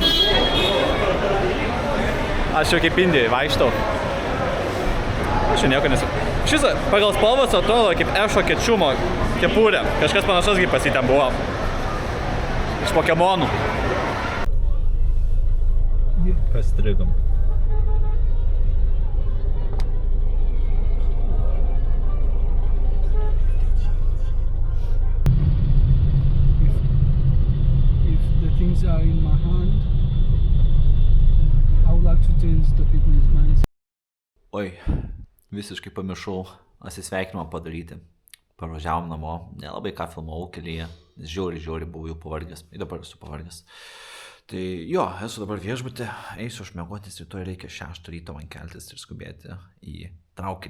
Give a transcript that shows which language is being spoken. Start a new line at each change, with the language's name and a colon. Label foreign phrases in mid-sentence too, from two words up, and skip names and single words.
Lithuanian: Aš jau kaip Indijai vaikštau. Aš nieko nesu. Šis pagal spalvas atrodo kaip Ešo Kečumo kepurė. Kažkas panašas kaip pas jį ten buvo. Iš Pokemonų. Pastrigom.
English: If the things are in my hand, I would like to change the people's minds.
Lithuanian: Oi, visiškai pamiršau atsisveikinimą padaryti. Parvažiavom namo, nelabai ką filmavau kelyje, nes žiauriai buvau jau pavargęs, ir dabar esu pavargęs. Tai jo, esu dabar viešbutė, eisiu užmiegoti, nes rytoj reikia 6 ryto man keltis ir skubėti į traukinį.